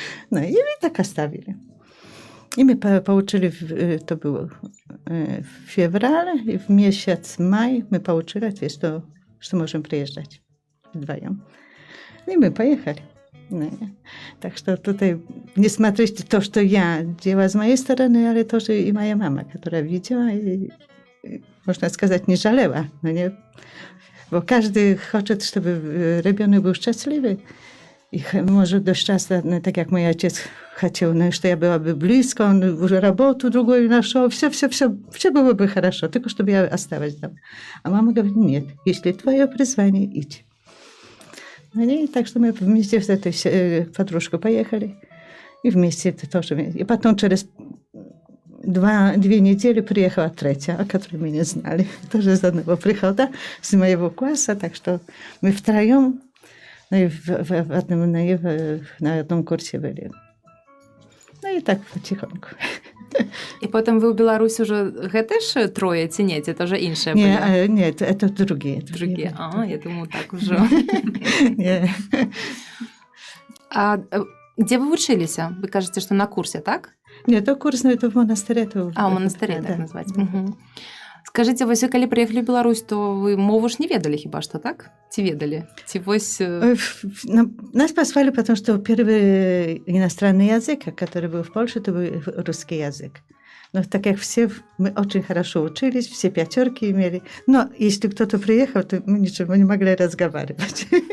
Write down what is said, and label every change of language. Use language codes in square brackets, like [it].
[ru] Ну, и мы так оставили. И мы получили, это было в феврале, и в месяц май мы получили ответ, что можем приезжать вдвоем. И мы поехали. Так что тут не смотрите то, что я делала с моей стороны, але тоже и моя мама, которая видела и, можно сказать, не жалела. [pl] Bo każdy chce, żeby [ru] ребенок был счастливый. И может dość часто, так как мой отец хотел, что я была бы близко, он уже работу другую нашел, все было бы хорошо, только чтобы я осталась там. А мама говорит: нет, если твое призвание, иди. И так что мы вместе с этой подружкой поехали. И вместе это тоже. И потом через 2 недели приехала 3, о которой мы не знали. Тоже из одного прихода, с моего класса. Так что мы втроем на одном курсе были. Ну и так потихоньку. И потом вы в Беларуси уже [be] гэты ж 3 ці не, ці тоже іншыя былі? [ru] Нет, это другие. Другие. Я думаю, так уже. А где вы училися? Вы кажете, что на курсе, так? Нет, то курс, но это в монастыре. В монастыре так назвать. [be] Скажыце, вось вы калі прыехалі ў Беларусь, то вы мову ж не ведалі хіба што, так? Ці ведалі? Ці вось... [ru] Нас послали, потому что первый иностранный язык, который был в Польше, это был русский язык. Но так как все, мы очень хорошо учились, все 5 имели. Но если кто-то приехал, то мы ничего не могли разговаривать.